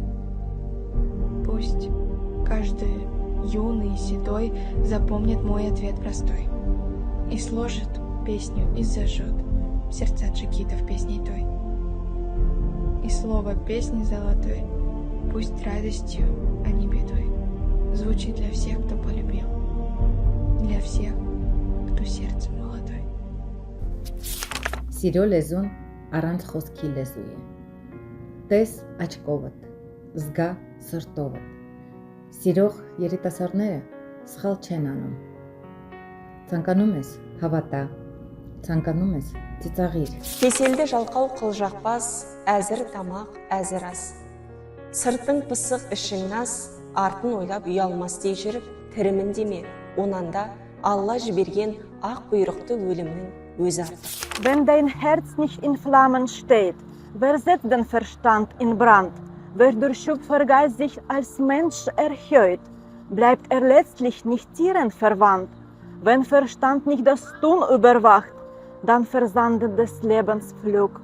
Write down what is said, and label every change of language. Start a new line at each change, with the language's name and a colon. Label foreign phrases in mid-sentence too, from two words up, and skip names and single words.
Russian: Пусть каждый юный и седой запомнит мой ответ простой и сложит песню и зажжет сердца джигитов песней той. И слово песни золотой пусть радостью, а не бедой звучит для всех, кто полюбил, для всех, кто сердцем молодой.
Armenian: Սիրո լեզուն առանց խոսքի լեզու է։ Տես աչքովդ, զգա սրտովդ։ Սիրող երիտասարդները սխալ չեն անում։ Ցանկանում ես հավատա, ցանկանում ես ծիծաղիր։
Kazakh: Кеселді жалқау қылжақпас, әзір тамақ, әзір ас. Сыртың пысық ішің нас, артын ойлап ұялмас дей жүріп, тірімін деме, онанда Алла жіберген ақ бұйрықты өлімнің өзі артық.
German: Wenn dein Herz nicht in Flammen steht, wer setzt den Verstand in Brand? Wer durch Schöpfergeist sich als Mensch erhöht, bleibt er letztlich nicht Tieren verwandt. Wenn Verstand nicht das Tun überwacht, dann versandet des Lebens Flug.